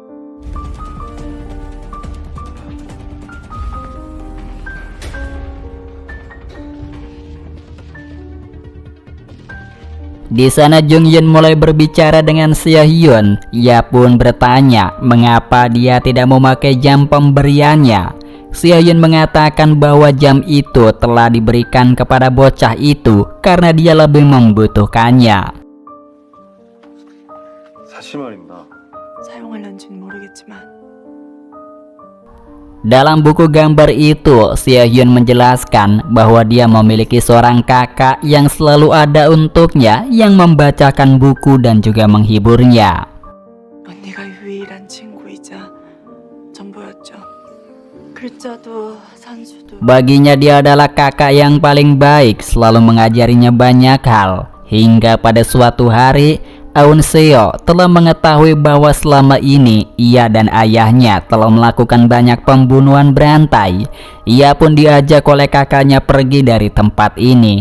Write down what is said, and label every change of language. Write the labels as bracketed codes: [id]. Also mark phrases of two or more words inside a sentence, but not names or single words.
[id] Di sana Jung Hyun mulai berbicara dengan Seo-hyun. Ia pun bertanya mengapa dia tidak memakai jam pemberiannya. Seo-hyun mengatakan bahwa jam itu telah diberikan kepada bocah itu karena dia lebih membutuhkannya. [ko] 사실 말입니다. 사용할런지는 모르겠지만 [id] Dalam buku gambar itu, Seo-hyun menjelaskan bahwa dia memiliki seorang kakak yang selalu ada untuknya yang membacakan buku dan juga menghiburnya. [ko] 언니가 유일한 친구이자 전부였죠. 글자도 산수도 [id] Baginya dia adalah kakak yang paling baik, selalu mengajarinya banyak hal. Hingga pada suatu hari, Aun Seo telah mengetahui bahwa selama ini ia dan ayahnya telah melakukan banyak pembunuhan berantai. Ia pun diajak oleh kakaknya pergi dari tempat ini.